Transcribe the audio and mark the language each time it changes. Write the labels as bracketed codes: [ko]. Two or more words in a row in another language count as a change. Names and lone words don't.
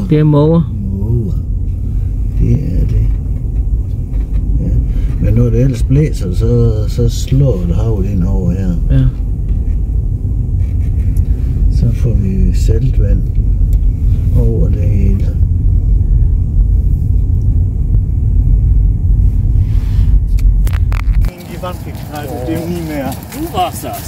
[da] Det er måger. Måger. Det er det. Ja. Men når det ellers blæser, så slår det havet ind over her. Ja. Så får vi saltvand over det hele. [de] Die Wand geknallt und dem nie mehr. Du warst das.